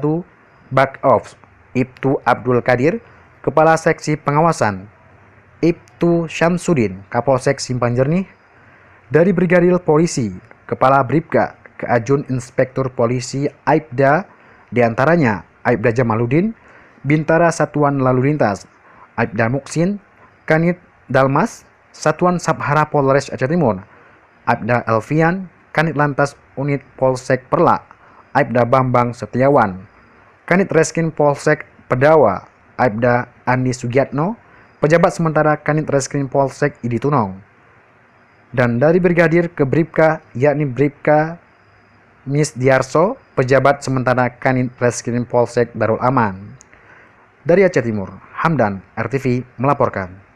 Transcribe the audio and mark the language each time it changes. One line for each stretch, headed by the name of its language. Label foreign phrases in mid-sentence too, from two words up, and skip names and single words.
Indonesian: Back Ops, IPTU Abdul Qadir, Kepala Seksi Pengawasan, IPTU Syamsuddin, Kapolsek Simpang Jernih, dari Brigadir Polisi, Kepala Bribka ke Ajun Inspektur Polisi Aibda, diantaranya Aibda Jamaluddin, Bintara Satuan Lalu Lintas, Aibda Muksin, Kanit Dalmas, Satuan Sabhara Polres Aceh Timur, Aibda Elvian, Kanit Lantas Unit Polsek Perla, Aibda Bambang Setiawan, Kanit Reskin Polsek Pedawa, Aibda Andi Sugiatno, Pejabat sementara Kanit Reskrim Polsek Idi Tunong. Dan dari Brigadir ke Bribka, yakni Bribka Mis Diarso, Pejabat sementara Kanit Reskrim Polsek Darul Aman. Dari Aceh Timur, Hamdan, RTV melaporkan.